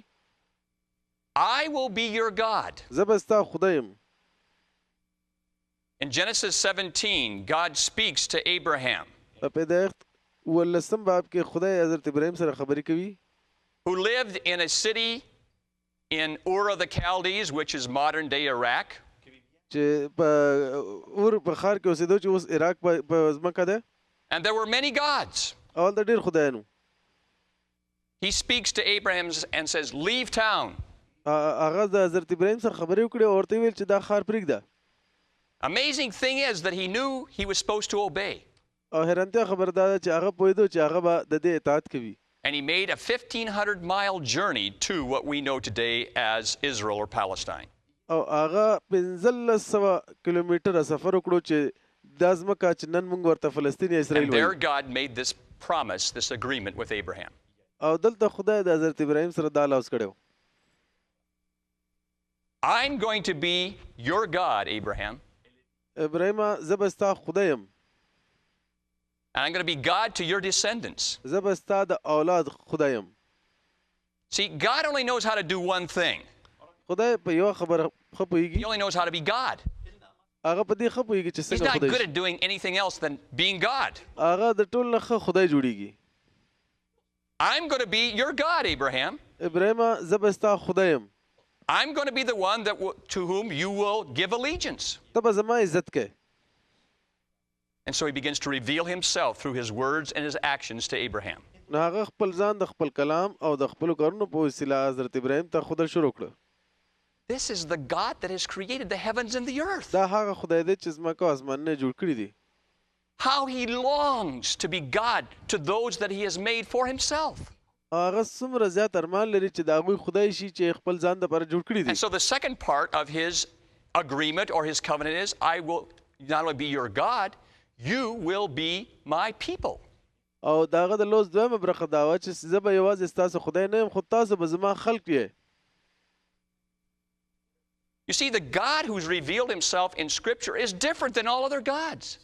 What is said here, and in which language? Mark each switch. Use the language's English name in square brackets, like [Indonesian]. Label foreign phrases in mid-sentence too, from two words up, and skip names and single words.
[English] I will be your God. [Pashto] زه به ستا خدای یم. [English] In Genesis 17, God speaks to Abraham, [Pashto] په پیدایښت 18 باب کې خدای حضرت ابراهیم سره خبرې کوي. [English] who lived in a city in Ur of the Chaldees, which is modern day Iraq. [Pashto] چې په اور په ښار کې اوسېدو چې اوس عراق په ځمکه ده. [English] And there were many gods. [Pashto] اول د ډېر خدایانو. [English] He speaks to Abraham and says, leave town. [Pashto] هغه د حضرت ابراهیم سره خبرې وکړې او ورته ویل چې دا ښار پرېږده. [English] Amazing thing is that he knew he was supposed to obey. [Pashto] او حیرانتیا خبر دا ده چې هغه پوهېدو چې هغه به د دې اطاعت کوي. [English] And he made a 1,500-mile journey to what we know today as Israel or Palestine. [Pashto] او هغه 1500 کیلومتره سفر وکړو چې دا ځمکه چې نن موږ ورته فلسطین یا اسرائیل [English] And there [Pashto] وایو. [English] God made this promise, this agreement with Abraham. [Pashto] او دلته خدای د حضرت ابراهیم سره دا لوز کړو. [English] I'm going to be your God, Abraham. [Pashto] ابراهیم زه به ستا خدای یم. [English] And I'm going to be God to your descendants. [Pashto] زه به ستا د اولاد خدای یم. [English] See, God only knows how to do one thing. [Pashto] خدای په یو خبره ښه [English] He [Pashto] پوهېږي. [English] only knows how to be God. [Pashto] هغه په دې ښه پوهېږي چې [English] He's [Pashto] څنګه [English] not [Pashto] خدای [English] good [Pashto] شي. [English] at doing anything else than being God. [Pashto] هغه د ټول نه ښه خدای جوړېږي. [English] I'm going to be your God, Abraham. [Pashto] ابراهیم زه به ستا خدای یم. [English] I'm going to be the one to whom you will give allegiance. [Pashto] ته به زما عزت کوې. [English] And so he begins to reveal himself through his words and his actions to Abraham. [Pashto] نو هغه خپل ځان د خپل کلام او د خپلو کارونو په وسیله حضرت ابراهیم ته ښودل شروع کړه. [English] This is the God that has created the heavens and the earth. [Pashto] دا هغه خدای دی چې ځمکه او اسمانونه جوړ کړي دي. [English] How he longs to be God to those that he has made for himself. [Pashto] هغه څومره زیات ارمان لري چې د هغوی خدای شي چې خپل ځان دپاره جوړ کړي دي. [English] And so the second part of his agreement or his covenant is, I will not only be your God, you will be my people. [Pashto] او د هغه د لوز دویمه برخه دا وه چې زه به یوازې ستاسو خدای نه یم خو تاسو به زما خلق یې. [English] You see, the God who's revealed himself in Scripture is different than all other gods.